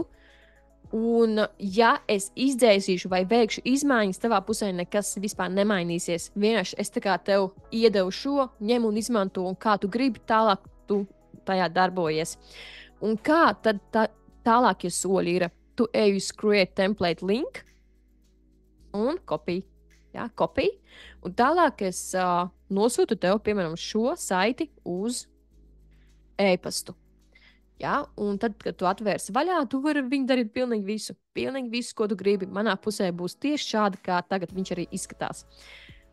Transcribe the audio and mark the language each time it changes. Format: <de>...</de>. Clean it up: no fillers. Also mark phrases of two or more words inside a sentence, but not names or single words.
<lv>Un, ja es izdzēsīšu vai veikšu izmaiņas, tavā pusē nekas vispār nemainīsies. Vienkārši es tā kā tev iedevu šo, ņem un izmanto, un kā tu gribi, tālāk tu tajā darbojies. Un kā tad tālākie soļi ir? Tu ej uz</lv> <en>create template link</en> <lv>un copy. Ja, copy. Un tālāk es nosūtu tev, piemēram, šo saiti uz e-pastu. Ja, un tad, kad tu atvērsi vaļā, tu vari viņu darīt pilnīgi visu. Pilnīgi visu, ko tu gribi. Manā pusē būs tieši šādi, kā tagad viņš arī izskatās.</lv>